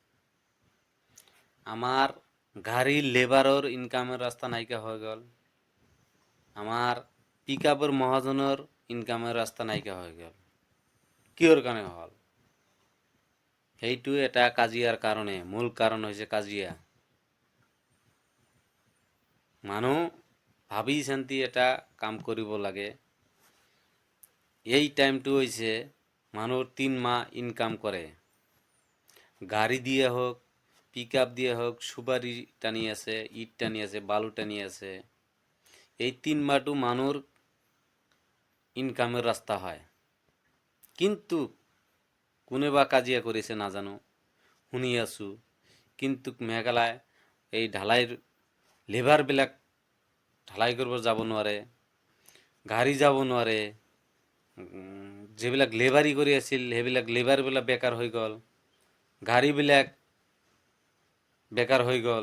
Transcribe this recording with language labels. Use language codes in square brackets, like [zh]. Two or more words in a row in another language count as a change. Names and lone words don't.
[bn] আমার গাড়ির লেবারর ইনকামের রাস্তা নাইকা হয়ে গেল। আমার পিক আপের মহাজনের ইনকামের রাস্তা নাইকা হয়ে গেল। [as] কিহর কারণে হল? সেইটো এটা কাজিয়ার কারণে, মূল কারণ হয়েছে কাজিয়া। মানুহ ভাবি চিন্তি এটা কাম কৰিব লাগে। [bn] এই টাইমটো হৈছে মানুহ 3 মাহ ইনকাম করে, গাড়ি দিয়ে হোক, পিক আপ দিয়ে হোক, সুপারি টানি আছে, ইট টানি আছে, বালু টানি আছে। এই 3 মাহটো মানুষ ইনকামের রাস্তা হয়। কিন্তু কোনে বা কাজিয়া করেছে না জানো, শুনি আছো। [as] কিন্তু মেঘালয় এই ঢালাইৰ লেবাৰবিলাক ঢালাই কৰিব যাব নোৱাৰে, গাড়ী যাব নোৱাৰে। যিবিলাক লেবাৰী কৰি আছিল সেইবিলাক লেবাৰবিলাক বেকাৰ হৈ গ'ল, গাড়ীবিলাক বেকাৰ হৈ গ'ল।